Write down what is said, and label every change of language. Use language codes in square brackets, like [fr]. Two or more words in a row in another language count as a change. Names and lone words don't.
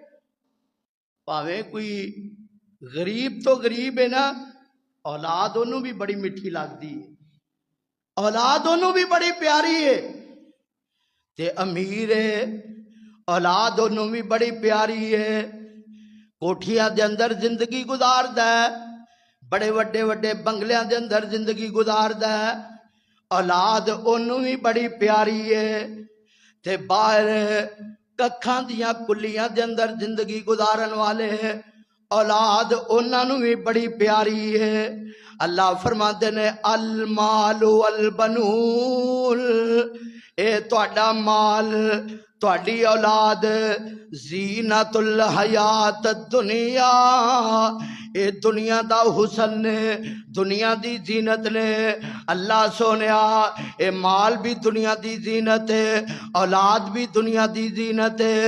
[pa] پاویں کوئی غریب تو غریب ہے نا اولاد انہوں بھی بڑی میٹھی لگتی ہے اولاد انہوں بھی بڑی پیاری ہے تے امیر ہے اولاد انہوں بھی بڑی پیاری ہے کوٹھیاں دے اندر زندگی گزاردا ہے بڑے وڈے وڈے بنگلیاں دے اندر زندگی گزاردا ہے اولاد انہوں بھی بڑی پیاری ہے تے باہر ککھاں دیاں کلیاں دے اندر زندگی گزارن والے اولاد انہوں بھی بڑی پیاری ہے. اللہ فرماندے نے [ar] المال والبنون [pa] اے تہاڈا مال تہاڈی اولاد [ar] زینت الحیات الدنیا [pa] اے دنیا دا حسن نے دنیا دی زینت نے. اللہ سونیا اے مال بھی دنیا دی زینت ہے اولاد بھی دنیا دی زینت ہے.